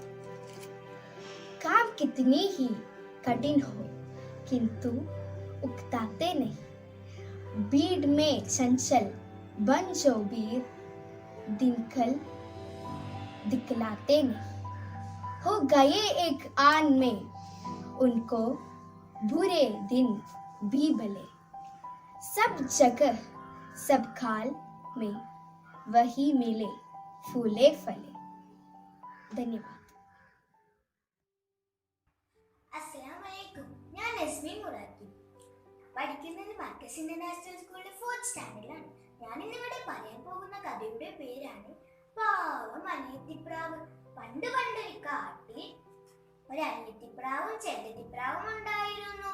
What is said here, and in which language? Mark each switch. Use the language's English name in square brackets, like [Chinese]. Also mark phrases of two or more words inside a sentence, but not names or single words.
[Hindi] काम कितनी ही कठिन हो किंतु उकताते नहीं, भीड़ में चंचल बन जो वीर दिनकल दिखलाते नहीं। हो गए एक आन में उनको बुरे दिन भी भले, सब जगह सब काल में वही मिले फूले फले। धन्यवाद। [Arabic] അസ്സലാമലൈക്കും. [Malayalam] ഞാൻ നസ്മീൻ മുറാദി. പഠിക്കുന്നത് മർക്കസ് ഇന്റർനാഷണൽ സ്കൂളിലെ 4th സ്റ്റാൻഡേർഡിലാണ്. ഞാൻ ഇന്നിവിടെ പറയാൻ പോകുന്ന കഥയുടെ പേരാണ് പാവം അനിയത്തിപ്രാവ്. പണ്ട് പണ്ടൊരു കാട്ടിൽ ഒരു അനിയത്തിപ്രാവും ചേട്ടത്തിപ്രാവും ഉണ്ടായിരുന്നു.